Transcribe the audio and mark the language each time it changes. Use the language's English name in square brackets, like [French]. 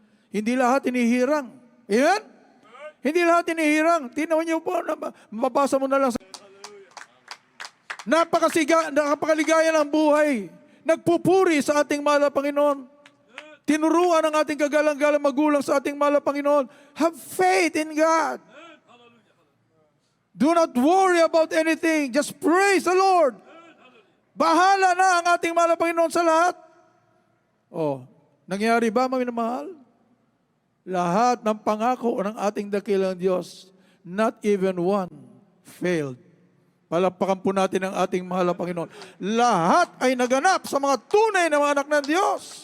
[Filipino] Hindi lahat inihirang. Amen? Hindi lahat inihirang. Tinawan niyo po, mababasa mo na lang. Napakaligaya ng buhay. Nagpupuri sa ating mahal na Panginoon. Tinuruan ang ating kagalang-galang magulang sa ating mahal na Panginoon. [English] Have faith in God. Do not worry about anything. Just praise the Lord. [Filipino] Bahala na ang ating mahal na Panginoon sa lahat. Nangyari ba, mga minamahal? Lahat ng pangako ng ating dakilang Diyos, [English] not even one failed. [Filipino] Palapakan po natin ang ating mahal na Panginoon. Lahat ay naganap sa mga tunay na mga anak ng Diyos.